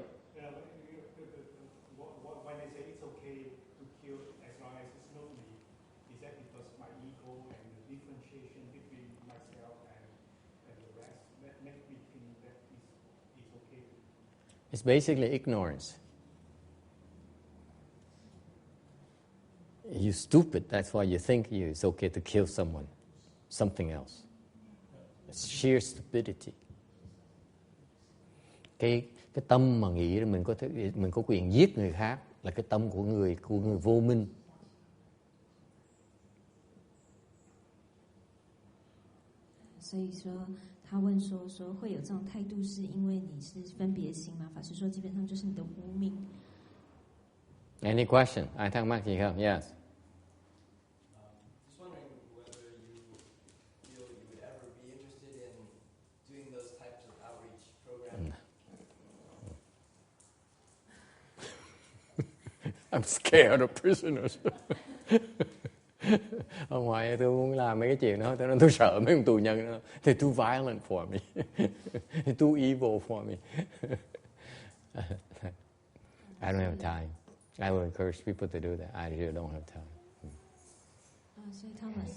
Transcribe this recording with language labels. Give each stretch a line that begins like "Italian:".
English: When they say it's okay to kill as long as it's not me, is that because my ego and the differentiation between myself and the rest that make me think that it's okay? It's basically ignorance. You're stupid, that's why you think it's okay to kill someone, something else. It's sheer stupidity.
Vietnamese: Cái tâm mà nghĩ mình có quyền giết người khác là cái tâm của người vô minh.
Chinese: 所以说，他问说会有这种态度，是因为你是分别心吗？法师说，基本上就是你的无明。
English: Any question?
Vietnamese: Ai thắc mắc gì không? Yes.
English: Just wondering whether you feel you would ever be interested in doing those types of outreach programs. I'm scared of prisoners.
Vietnamese: Ở ngoài tôi muốn làm mấy cái chuyện đó, tôi sợ mấy ông tù nhân đó.
English: They're too violent for me. They're too evil for me. I don't have time. I will encourage people to do that. I really don't have time.
Chinese: 所以他们。